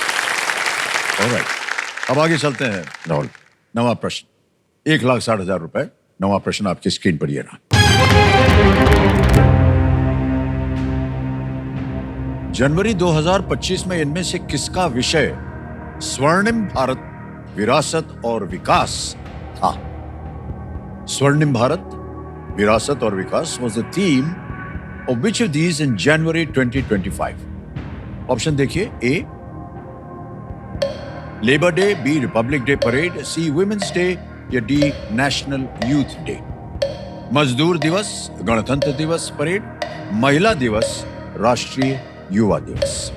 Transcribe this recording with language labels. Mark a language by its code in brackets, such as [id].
[hi] Alright, अब आगे चलते हैं राहुल। नवा प्रश्न, 1,60,000 रुपए। नवा प्रश्न आपकी स्क्रीन पर ये रहा। जनवरी 2025 में इनमें से किसका विषय स्वर्णिम भारत, विरासत और विकास था? स्वर्णिम भारत, विरासत और विकास [en] was the theme of which of these in January 2025? [hi] Option देखिए। [en] A Labour Day, B Republic Day parade, C Women's Day या D National Youth Day. [hi] मजदूर दिवस, गणतंत्र दिवस परेड, महिला दिवस, राष्ट्रीय युवा दिवस।